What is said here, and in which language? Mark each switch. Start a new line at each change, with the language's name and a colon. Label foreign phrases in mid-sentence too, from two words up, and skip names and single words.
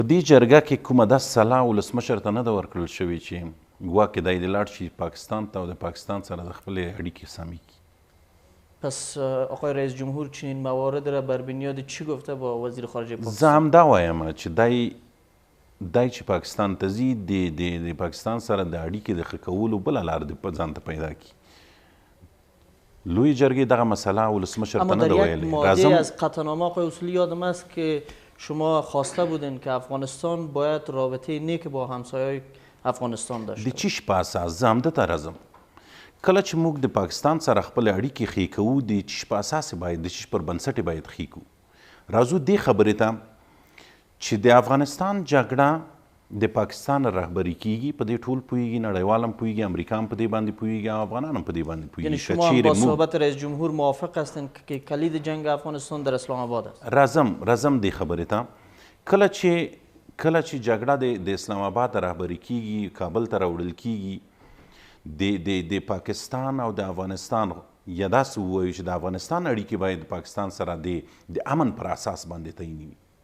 Pashto: په دې جرګه کې کومه داسې سلا ولسمشر ته نه ده ورکړل شوې چې ګواکې دی دې لاړ شي پاکستان ته او د پاکستان سره د خپلې اړیکې سمې کړي.
Persian: پس آقای رئیس جمهور چنین موارد را بر بنیاد چی گفته با وزیر خارجه پاکستان؟
Pashto: زه همدا وایم چې دی چې پاکستان ته ځي د پاکستان سره د اړیکې د ښه کولو بله لار د ځان ته پیدا کړي. لوی جرګې دغه مسئله ولسمشر ته نه ده ویلې.
Persian: اما در یک ماده از قطعنامه آقای اصولی یادم است که شما خواسته بودین که افغانستان باید رابطه نیک با همسایه‌های افغانستان داشته.
Pashto: د چیش په اساس زه همده ته راځم. کله چې موږ د پاکستان سره خپل اړیکې ښې کوو د چیش په اساس باید د چیش پر بنسټ باید ښې کوو. راځو دې خبرې ته چې د افغانستان جګړه د پاکستان رهبري کیږي، په دې ټول پوهیږي، نړیوال هم پوهیږي، امریکا هم په دې باندې پوهیږي او افغانان هم په دې باندې پوهیږي.
Persian: یعنی شما هم با صحبت رئیس جمهور موافق هستین که کلید جنگ افغانستان در اسلام آباد است؟
Pashto: راځم دې خبرې ته. کله چې جګړه د اسلام آباد رهبري کیږي، کابل ته راوړل کیږي، د پاکستان او د افغانستان یا داسې ووایو چې د افغانستان اړیکې باید د پاکستان سره د امن پر اساس باندې تعیني وي.